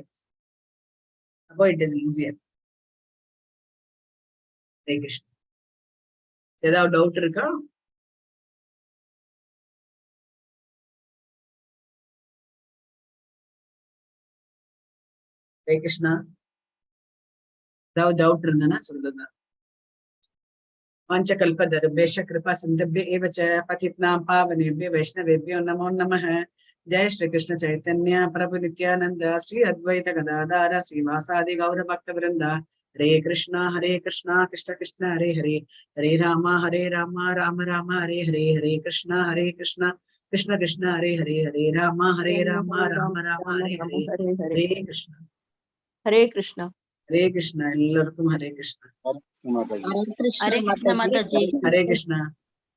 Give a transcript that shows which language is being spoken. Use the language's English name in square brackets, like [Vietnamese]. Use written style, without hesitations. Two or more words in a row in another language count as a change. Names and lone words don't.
[English] அப்போ it is easier. ஹரே கிருஷ்ணா. [Tamil] ஏதாவது டவுட் இருக்கா? ஹரே கிருஷ்ணா. ஏதாவது டவுட் இருந்ததுன்னா சொல்லுங்க. [Sanskrit] वाञ्छकल्पतरुभ्यश्च कृपा सिन्धुभ्य एव च पतितानां पावनेभ्यो वैष्णवेभ्यो नमो नमः। जय श्री कृष्ण चैतन्य प्रभु नित्यानंद श्री अद्वैत गदाधर श्रीवासादि गौर भक्त वृंद। हरे कृष्णा कृष्ण कृष्ण हरे हरे, हरे राम राम राम हरे हरे, हरे कृष्ण कृष्ण कृष्ण हरे हरे, हरे राम राम राम हरे हरे, हरे कृष्ण हरे कृष्ण हरे कृष्ण. [Tamil] எல்லாருக்கும் ஹரே கிருஷ்ணா. ஹரே கிருஷ்ண மாதாஜி. ஹரே கிருஷ்ணா.